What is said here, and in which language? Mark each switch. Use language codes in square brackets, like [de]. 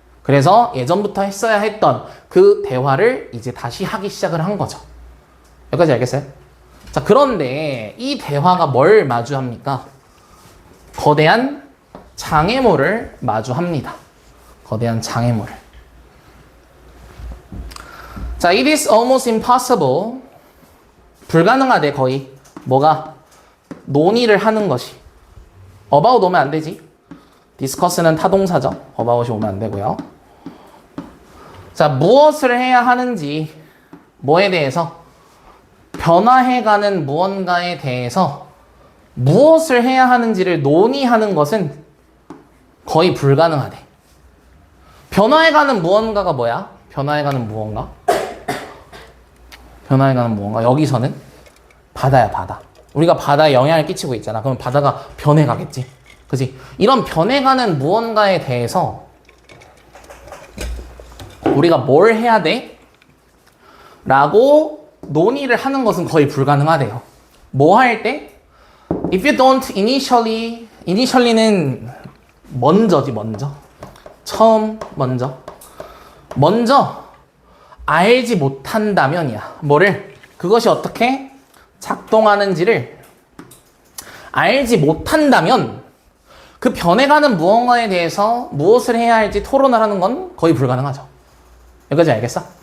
[ko] 그래서 예전부터 했어야 했던 그 대화를 이제 다시 하기 시작을 한 거죠. 여기까지 알겠어요? 자, 그런데 이 대화가 뭘 마주합니까? 거대한 장애물을 마주합니다. 거대한 장애물을. [en] 자, it is almost impossible. [ko] 불가능하대, 거의. 뭐가? 논의를 하는 것이. about 오면 안 되지. discuss는 타동사죠. about이 오면 안 되고요. 자, 무엇을 해야 하는지, 뭐에 대해서? 변화해가는 무언가에 대해서 무엇을 해야 하는지를 논의하는 것은 거의 불가능하대. 변화해가는 무언가가 뭐야? 변화해가는 무언가? 변화해가는 무언가. 여기서는 바다야, 바다. 우리가 바다에 영향을 끼치고 있잖아. 그럼 바다가 변해가겠지. 그지? 이런 변해가는 무언가에 대해서 우리가 뭘 해야 돼? 라고 논의를 하는 것은 거의 불가능하대요. 뭐 할 때? [en] If you don't initially는 [ko] 먼저지, 먼저. 처음, 먼저. 먼저 알지 못한다면이야. 뭐를? 그것이 어떻게 작동하는지를 알지 못한다면 그 변해가는 무언가에 대해서 무엇을 해야 할지 토론을 하는 건 거의 불가능하죠. 여기까지 알겠어?